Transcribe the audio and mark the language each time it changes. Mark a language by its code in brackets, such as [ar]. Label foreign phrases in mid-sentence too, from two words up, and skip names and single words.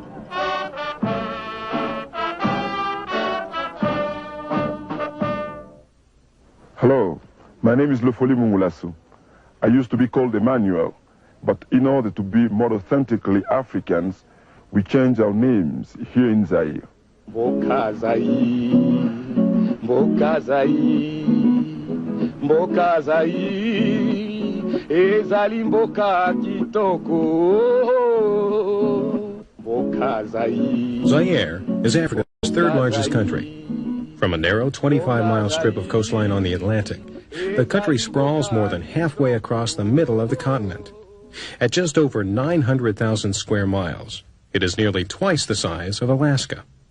[en] Hello, my name is Lefoli Mungulasu. I used to be called Emmanuel, but in order to be more authentically Africans, we changed our names here in Zaire. [ln] Mboka Zaire, Mboka Zaire, Mboka Zaire, ezali mboka kitoko, Mboka Zaire. [en] Zaire is Africa's third largest country. From a narrow 25-mile strip of coastline on the Atlantic, the country sprawls more than halfway across the middle of the continent. At just over 900,000 square miles, it is nearly twice the size of Alaska.